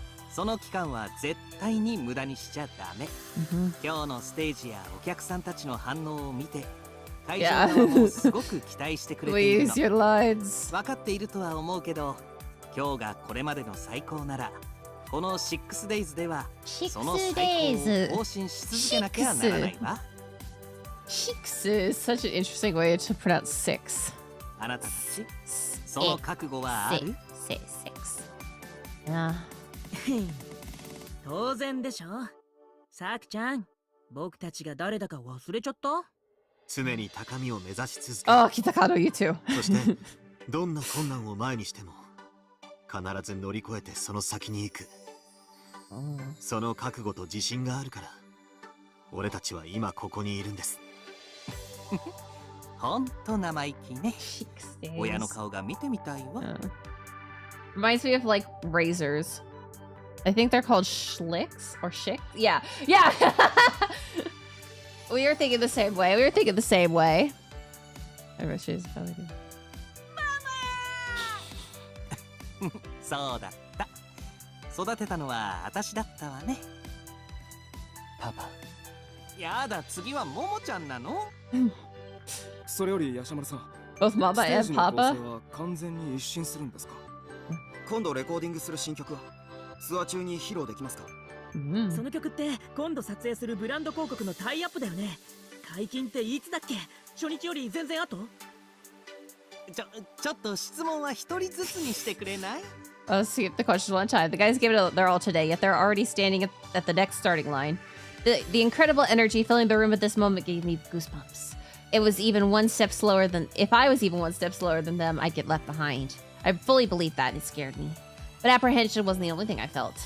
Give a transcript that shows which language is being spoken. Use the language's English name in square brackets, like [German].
[Japanese] その期間は絶対に無駄にしちゃダメ。今日のステージやお客さんたちの反応を見て会場側もすごく期待してくれているの。 [English] Please, your lines. [Japanese] 分かっているとは思うけど今日がこれまでの最高ならこの 6days ではその最高を更新し続けなきゃならないわ。 [English] Six is such an interesting way to pronounce six. [Japanese] あなたたちその覚悟はある？ [English] Six. Yeah. [Japanese] 当然でしょ。さくちゃん、僕たちが誰だか忘れちゃった？常に高みを目指し続け [English] Oh, Kitakado, you too. [Japanese] そしてどんな困難を前にしても必ず乗り越えてその先に行く。その覚悟と自信があるから俺たちは今ここにいるんです。ほんと生意気ね。 [English] Days. [Japanese] 親の顔が見てみたいわ。 [English] Reminds me of like razors. I think they're called schlicks or shicks. Yeah. Yeah. We were thinking the same way. I wish she was probably good. [Japanese] そうだった。育てたのは私だったわね。パパ。やだ、次はももちゃんなの？それよりヤシャマルさん、 [English] Both Mama [Japanese] ステー [English] and [Japanese] ジの構 [English] Papa. [Japanese] 成は完全に一新するんですか？今度レコーディングする新曲はツアー中に披露できますか？その曲って今度撮影するブランド広告のタイアップだよね。解禁っていつだっけ？初日より全然後？ちょっと質問は一人ずつにしてくれない？ [English] Let's skip the questions one time. The guys gave it their all today, yet they're already standing at the next starting line. The incredible energy filling the room at this moment gave me goosebumps. It was even one step slower than... If I was even one step slower than them, I'd get left behind. I fully believed that, and it scared me. But apprehension wasn't the only thing I felt.